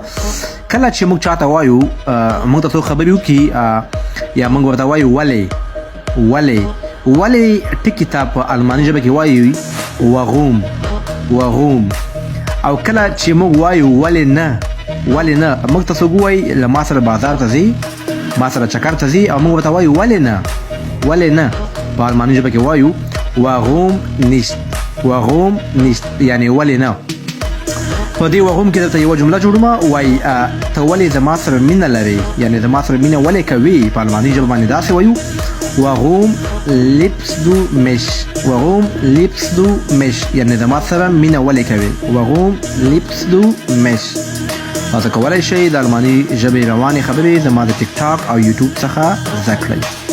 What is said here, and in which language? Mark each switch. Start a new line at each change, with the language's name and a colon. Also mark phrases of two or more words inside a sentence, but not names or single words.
Pashto: کله چې موږ چاته وایو موږ ته څو خبرې وکړي یا موږ ورته وایو ولې ټکي ته په الماني ژبه کې وایو warum. او کله چې موږ وایو ولې نه موږ ته څوک وایي له ما سره بازار ته ځي، ما سره چکر ته ځي، او موږ ورته وایو ولې نه په الماني ژبه کې وایو
German: warum nicht
Pashto: یعنی ولې نه. په دې warum کې درته یوه جمله جوړومه، وایي ته ولې زما سره مینه لرې، یعنی زما سره مینه ولې کوي. په الماني ژبه باندې داسې وایو
German: warum liebst du mich
Pashto: یعنی زما سره مینه ولې کوي.
German: warum liebst du mich.
Pashto: تاسو کولی شئ د الماني ژبې روانې خبرې زما د ټیک ټاک او یوټیوب څخه زده کړئ.